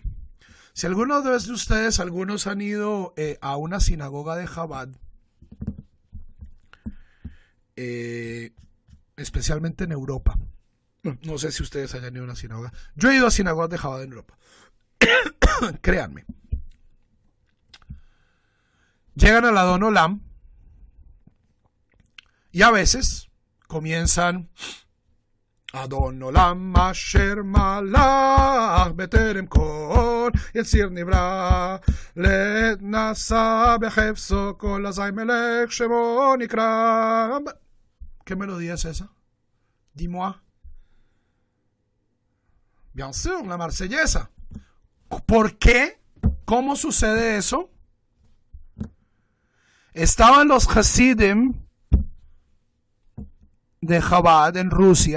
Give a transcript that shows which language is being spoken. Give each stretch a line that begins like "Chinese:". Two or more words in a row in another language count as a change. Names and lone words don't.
Spanish: Si algunos de ustedes, algunos han ido a una sinagoga de Chabad, especialmente en Europa. No sé si ustedes hayan ido a una sinagoga. Yo he ido a sinagogas de Chabad en Europa. Créanme. Llegan al Adon Olam y a veces comienzan
Hebrew: אדון עולם אשר מלך בטרם כל יציר נברא לעת נעשה בחפצו כל אזי מלך שמו נקרא.
Spanish: ¿Qué melodía es esa?
French: Dis-moi. Bien sûr,
Spanish: la marsellesa. ¿Por qué? ¿Cómo sucede eso? Estaban los Hasidim de Chabad en Rusia.